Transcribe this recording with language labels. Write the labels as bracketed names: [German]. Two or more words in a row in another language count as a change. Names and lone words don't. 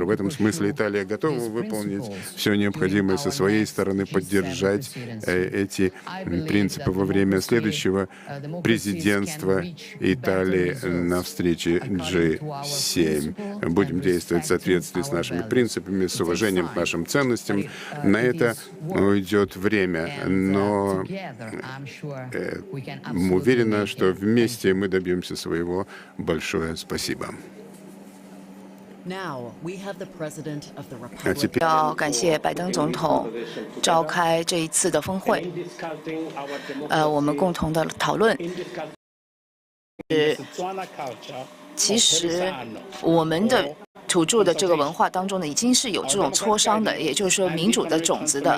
[Russian] В этом смысле Италия готова выполнить все необходимое со своей стороны, поддержать эти принципы во время следующего президентства Италии на встрече G7. Будем действовать в соответствии с нашими принципами, с уважением к нашим ценностям. На это уйдет время, но уверена, что вместе мы добьемся своего. Большое спасибо. [Chinese] 要感谢拜登总统召开这一次的峰会，我们共同的讨论。其实我们的土著的这个文化当中呢，已经是有这种磋商的，也就是说民主的种子的。